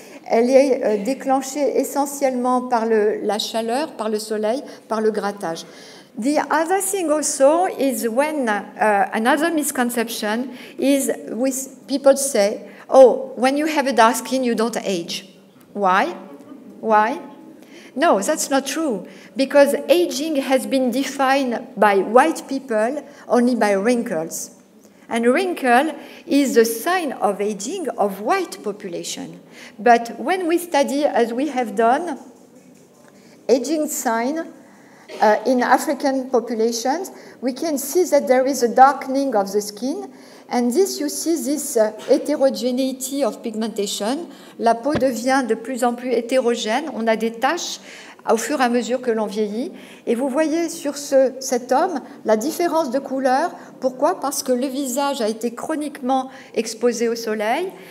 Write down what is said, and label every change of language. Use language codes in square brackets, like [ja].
[fr] Elle est déclenchée essentiellement par la chaleur, par le soleil, par le grattage. [en] The other thing also is when another misconception is people say, oh, when you have a dark skin, you don't age. Why? Why? No, that's not true, because aging has been defined by white people only by wrinkles. And wrinkle is the sign of aging of white population. But when we study, as we have done, aging sign in African populations, we can see that there is a darkening of the skin, and this, you see this heterogeneity of pigmentation. [fr] La peau devient de plus en plus hétérogène, on a des taches au fur et à mesure que l'on vieillit. Et vous voyez sur cet homme la différence de couleur. Pourquoi? Parce que le visage a été chroniquement exposé au soleil.